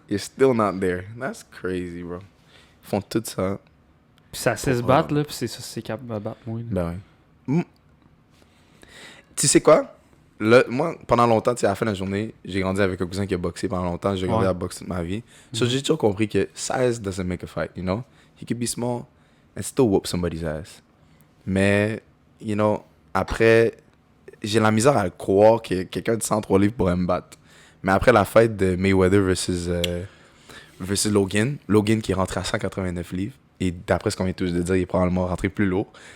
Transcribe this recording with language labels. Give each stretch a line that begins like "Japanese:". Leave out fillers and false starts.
English: You're still not there. That's crazy, bro.
French: Ils font tout ça. Puis ça sait se battre, là, puis c'est ça, c'est capable de battre moi. Là. Ben ouais. Tu sais quoi? Là, moi, pendant longtemps, tu sais, à la fin de la journée, j'ai grandi avec un cousin qui a boxé pendant longtemps. J'ai grandi à boxer toute ma vie.
English: So,
French: j'ai toujours compris que
English: size doesn't make a fight, you know? He could be small and still whoop somebody's ass.
French: Mais,
English: you know,
French: après, j'ai la misère à le croire que quelqu'un de 103 livres pourrait me battre. Mais après la fight de Mayweather versus Logan, Logan qui est rentré à 189 livres, et d'après ce qu'on vient tous de dire, il est probablement rentré plus lourd.